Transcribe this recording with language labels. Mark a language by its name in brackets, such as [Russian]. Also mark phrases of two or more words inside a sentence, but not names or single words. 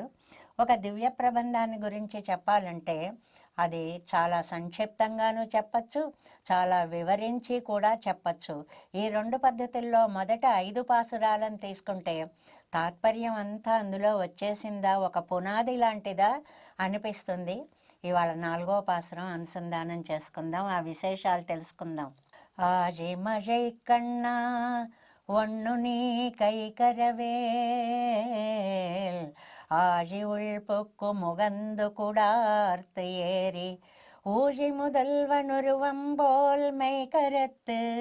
[Telugu] ఒక దివ్య ప్రబంధాన్ని గురించి చెప్పాలంటే అది చాలా సంక్షిప్తంగానూ చెప్పచ్చు, చాలా వివరించి కూడా చెప్పచ్చు. ఈ 2 పద్ధతుల్లో మొదట 5 పాసురాలను తీసుకుంటే తాత్పర్యం అంతా అందులో వచ్చేసిందా, ఒక పునాది లాంటిదా అనిపిస్తుంది. ఇవాళ 4వ పాసురం అనుసంధానం చేసుకుందాం, ఆ విశేషాలు తెలుసుకుందాం. [Tamil] ஆழி மழை கண்ணா ஒன்னு நீ கைகரவேல் ஆழி உள்பொக்கு முகந்து குடார்த்து ஏறி ஊழி முதல்வனுருவம்போல் மெய்கரத்து